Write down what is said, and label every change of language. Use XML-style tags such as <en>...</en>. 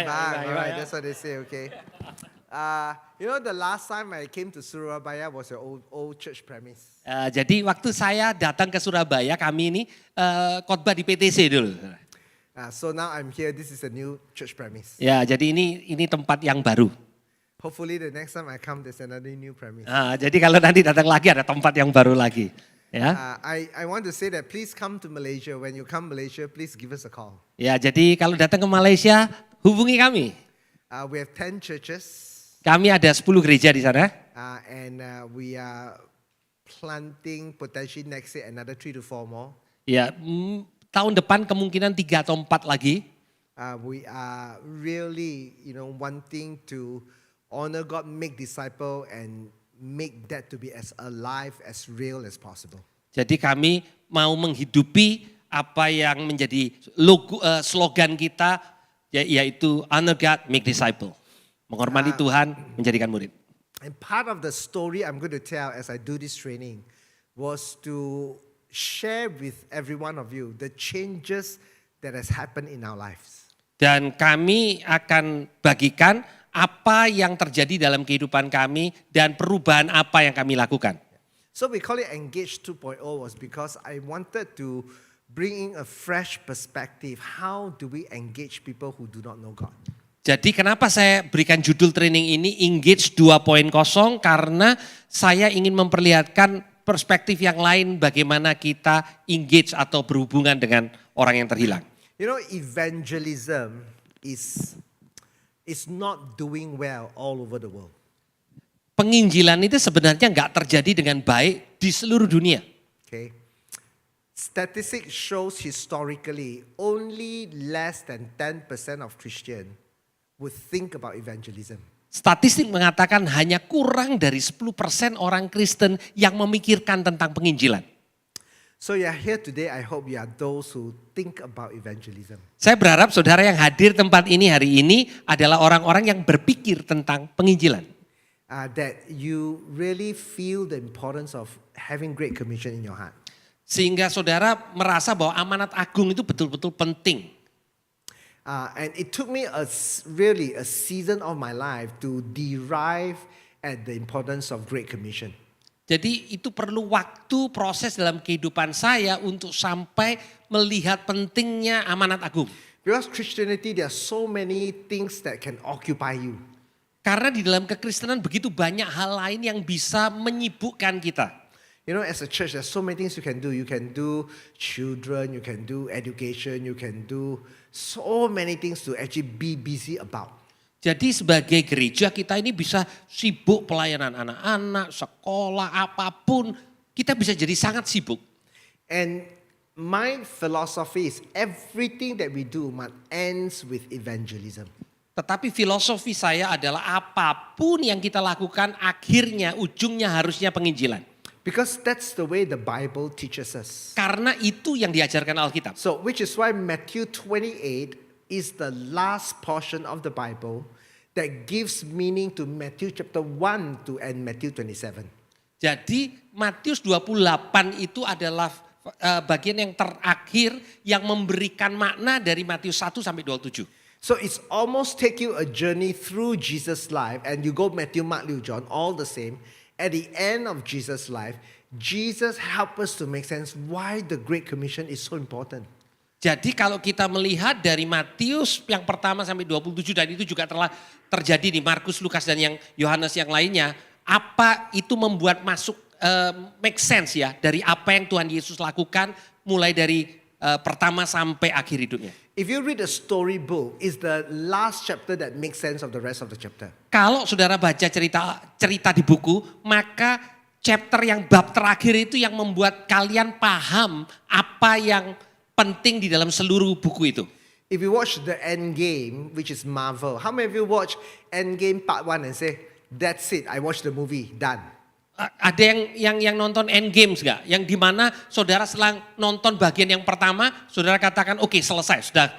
<en>Alright, that's what they say, okay. You know, the last time I came to Surabaya was your old church premise.</en> <id>Jadi waktu saya datang ke Surabaya, kami ini khotbah di PTC dulu.</id> <en>So now I'm here, this is a new church premise.</en> <id>Ya, jadi ini tempat yang baru.</id> <en>Hopefully the next time I come, there's another new premise.</en> <id>Jadi kalau nanti datang lagi ada tempat yang baru lagi. Ya.</id> <en>I want to say that please come to Malaysia. When you come Malaysia, please give us a call.</en> <id>Ya, jadi kalau datang ke Malaysia, hubungi kami.</id> <en>We have 10 churches.</en> <id>Kami ada 10 gereja di sana.</id> <en>And we are planting potentially next year another 3 to 4 more.</en> <id>Ya, tahun depan kemungkinan 3 atau 4 lagi.</id> <en>We are really, wanting to honor God, make disciple, and make that to be as alive, as real as possible.</en> <id>Jadi kami mau menghidupi apa yang menjadi slogan kita, yaitu</id> <en>honor God, make disciple.</en> <id>Menghormati Tuhan, menjadikan murid.</id> <en>And part of the story I'm going to tell as I do this training was to share with every one of you the changes that has happened in our lives.</en> <id>Dan kami akan bagikan apa yang terjadi dalam kehidupan kami dan perubahan apa yang kami lakukan.</id> <en>So we call it Engage 2.0 was because I wanted to bring in a fresh perspective. How do we engage people who do not know God?</en> <id>Jadi kenapa saya berikan judul training ini Engage 2.0 karena saya ingin memperlihatkan perspektif yang lain bagaimana kita engage atau berhubungan dengan orang yang terhilang.</id> <en>Evangelism is not doing well all over the world.</en> <id>Penginjilan itu sebenarnya nggak terjadi dengan baik di seluruh dunia.</id> <en>Okay. Statistics shows historically only less than 10% of Christians would think about evangelism.</en> <id>Statistik mengatakan hanya kurang dari 10% orang Kristen yang memikirkan tentang penginjilan.</id> <en>So you are here today, I hope you are those who think about evangelism.</en> <id>Saya berharap saudara yang hadir tempat ini hari ini adalah orang-orang yang berpikir tentang penginjilan.</id> <en>That you really feel the importance of having Great Commission in your heart.</en> <id>Sehingga saudara merasa bahwa amanat agung itu betul-betul penting.</id> <en>And it took me really a season of my life to derive at the importance of Great Commission.</en> <id>Jadi itu perlu waktu proses dalam kehidupan saya untuk sampai melihat pentingnya amanat agung.</id> <en>Because Christianity, there are so many things that can occupy you.</en> <id>Karena di dalam kekristenan begitu banyak hal lain yang bisa menyibukkan kita.</id> <en>As a church, there's so many things you can do. You can do children, you can do education, you can do so many things to actually be busy about.</en> <id>Jadi sebagai gereja kita ini bisa sibuk pelayanan anak-anak, sekolah, apapun. Kita bisa jadi sangat sibuk.</id> <en>And my philosophy is everything that we do ends with evangelism.</en> <id>Tetapi filosofi saya adalah apapun yang kita lakukan akhirnya, ujungnya harusnya penginjilan.</id> <en>Because that's the way the Bible teaches us.</en> <id>Karena itu yang diajarkan Alkitab.</id> <en>So which is why Matthew 28 is the last portion of the Bible that gives meaning to Matthew chapter 1 to and Matthew 27.</en> <id>Jadi Matius 28 itu adalah bagian yang terakhir yang memberikan makna dari Matius 1 sampai 27.</id> <en>So it's almost take you a journey through Jesus' life and you go Matthew, Mark, Luke, John, all the same. At the end of Jesus' life, Jesus help us to make sense why the Great Commission is so important.</en> <id>Jadi kalau kita melihat dari Matius yang pertama sampai 27 dan itu juga telah terjadi di Markus, Lukas dan yang Yohanes yang lainnya, apa itu membuat masuk</id> <en>make sense</en> <id>ya dari apa yang Tuhan Yesus lakukan mulai dari pertama sampai akhir hidupnya.</id> <en>If you read a storybook, it's the last chapter that makes sense of the rest of the chapter.</en> <id>Kalau saudara baca cerita di buku, maka chapter yang bab terakhir itu yang membuat kalian paham apa yang penting di dalam seluruh buku itu.</id> <en>If you watch the End Game, which is Marvel, how many of you watch End Game Part 1 and say, that's it, I watched the movie, done.</en> <id>Ada yang nonton Endgames gak? Yang dimana saudara setelah nonton bagian yang pertama, saudara katakan oke, selesai, sudah.</id>